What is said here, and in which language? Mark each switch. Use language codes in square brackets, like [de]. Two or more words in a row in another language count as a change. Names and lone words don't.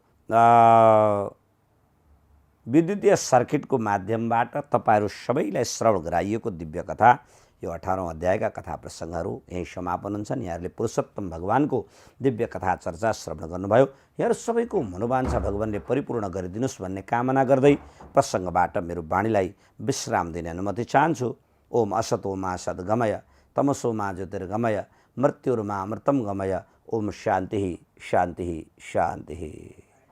[ne] विद्युतीय सर्किटको माध्यमबाट तपाईहरू सबैलाई श्रवण गराइएको दिव्य कथा यो 18औं अध्यायका कथा प्रसङ्गहरू यही समापन हुन्छन्। यहाँहरूले पुरुषोत्तम भगवानको दिव्य कथा चर्चा श्रवण गर्नुभयो। यहाँहरू सबैको मनोवाञ्छा भगवानले परिपूर्ण गरिदिनुहोस् भन्ने कामना गर्दै प्रसङ्गबाट मेरो वाणीलाई विश्राम दिने अनुमति चाहन्छु। [sa] ओम असतो मा सद्गमय तमसो मा ज्योतिर्गमय मृत्युर्मा अमृतं गमय। ओम शान्ति शान्ति शान्ति।